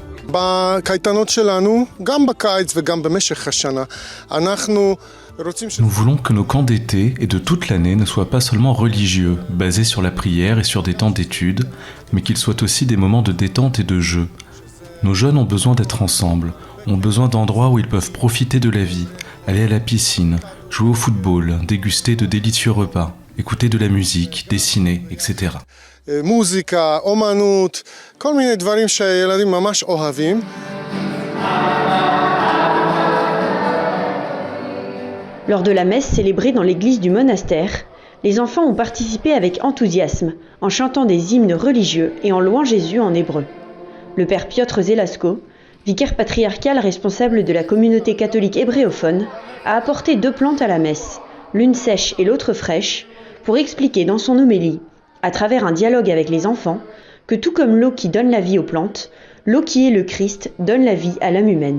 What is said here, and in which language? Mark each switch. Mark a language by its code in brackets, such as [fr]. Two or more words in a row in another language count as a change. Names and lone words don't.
[fr] Nous voulons que nos camps d'été et de toute l'année ne soient pas seulement religieux, basés sur la prière et sur des temps d'études, mais qu'ils soient aussi des moments de détente et de jeu. Nos jeunes ont besoin d'être ensemble, ont besoin d'endroits où ils peuvent profiter de la vie, aller à la piscine, jouer au football, déguster de délicieux repas. écouter de la musique, dessiner, etc. [he] מוזיקה, אומנות, כל מיני דברים שהילדים ממש אוהבים. [fr] Lors de la messe célébrée dans l'église du monastère, les enfants ont participé avec enthousiasme, en chantant des hymnes religieux et en louant Jésus en hébreu. Le père Piotr Zelasko, vicaire patriarcal responsable de la communauté catholique hébréophone, a apporté 2 plantes à la messe, l'une sèche et l'autre fraîche, pour expliquer dans son homélie, à travers un dialogue avec les enfants, que tout comme l'eau qui donne la vie aux plantes, l'eau qui est le Christ donne la vie à l'âme humaine.